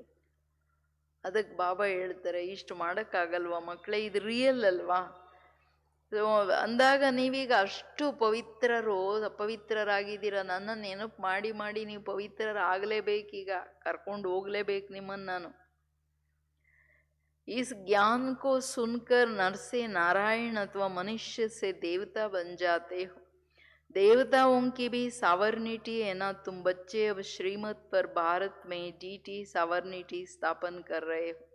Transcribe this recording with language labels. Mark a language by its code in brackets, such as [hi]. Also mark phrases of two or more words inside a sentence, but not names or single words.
[kn] ಅದಕ್ಕೆ ಬಾಬಾ ಹೇಳ್ತಾರೆ, ಇಷ್ಟು ಮಾಡೋಕ್ಕಾಗಲ್ವಾ ಮಕ್ಕಳೇ, ಇದು ರಿಯಲ್ ಅಲ್ವಾ. ಅಂದಾಗ ನೀವೀಗ ಅಷ್ಟು ಅಪವಿತ್ರರಾಗಿದ್ದೀರ. ನನ್ನನ್ನು ನೆನಪು ಮಾಡಿ ಮಾಡಿ ನೀವು ಪವಿತ್ರರಾಗಲೇಬೇಕೀಗ, ಕರ್ಕೊಂಡು ಹೋಗ್ಲೇಬೇಕು ನಿಮ್ಮನ್ನು ನಾನು. [hi] इस ज्ञान को सुनकर नर से नारायण अथवा मनुष्य से देवता बन जाते हो. देवताओं की भी सावर्निटी है ना. तुम बच्चे अब श्रीमत पर भारत में [en] deity sovereignty [hi] स्थापन कर रहे हो.